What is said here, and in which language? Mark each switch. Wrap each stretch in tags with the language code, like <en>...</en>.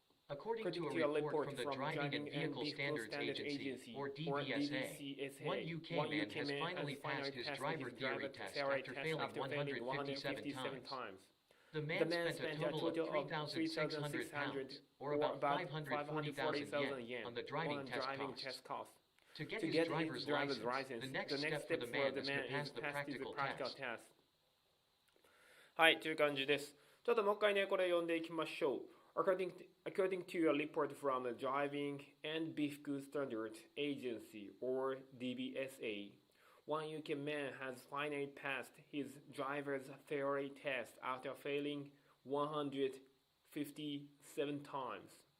<en>According to a report from the Driving and Vehicle Standards Agency, or DVSA, one UK man has finally passed his driver theory test after failing 157 times. The man spent a total of 3,600 pounds, or about 540,000 yen, on the driving test cost. To get his driver's license, the next step for the man is to pass the practical test.</en> <ja>はい、という感じです。ちょっともう一回ね、これ読んでいきましょう。</ja> <en>According to a report from the Driving and Vehicle Standards Agency, or DBSA, one UK man has finally passed his driver's theory test after failing 157 times.</en>